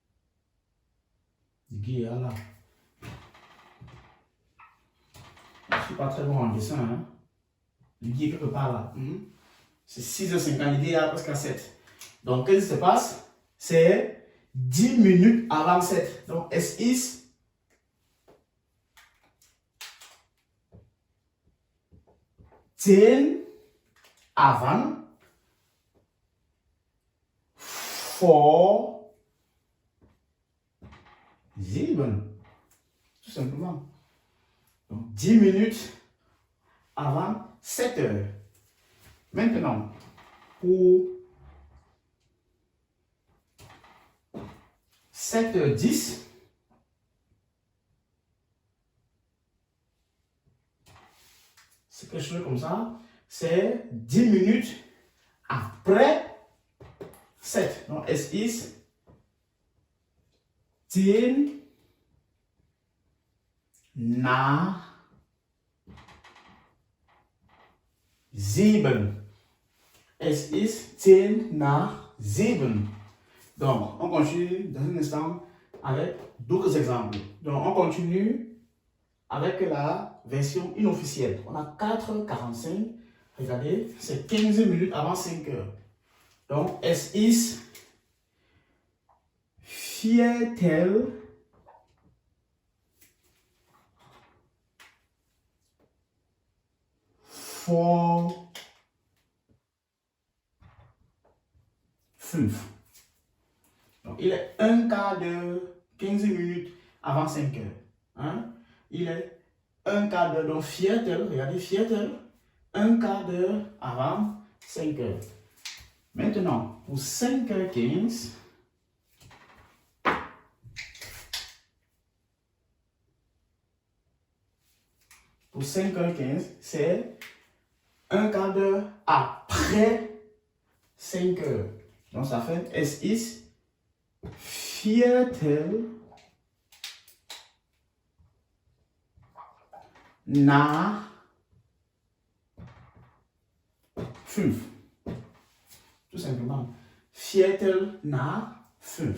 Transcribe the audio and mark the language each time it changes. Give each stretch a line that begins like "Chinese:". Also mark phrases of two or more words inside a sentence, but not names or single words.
French: L'aiguille est là. Je ne suis pas très bon en dessin. Hein. Le guide est quelque part là. C'est 6h50, il est à presque à 7. Donc, qu'est-ce qui se passe? C'est 10 minutes avant 7. Donc,
German: es ist 10 avant vor 7.
French: Tout simplement. Donc, 10 minutes avant 7 heures. Maintenant, pour 7h10, c'est quelque chose comme ça, c'est 10 minutes après 7. Donc,
German: es ist 10 nach 7. Es ist 10 nach 7.
French: Donc, on continue dans un instant avec d'autres exemples. Donc, on continue avec la version inofficielle. On a 4h45. Regardez, c'est 15 minutes avant 5 heures. Donc,
German: es ist Viertel vor 5.
French: Donc, il est un quart d'heure, 15 minutes avant 5 heures. Hein? Il est un quart d'heure, donc Viertel, regardez, Viertel, un quart d'heure avant 5 heures. Maintenant, pour 5h15, c'est un quart d'heure après 5 heures. Donc, ça fait
German: es ist Viertel nach 5.
French: Tout simplement.
German: Viertel nach 5.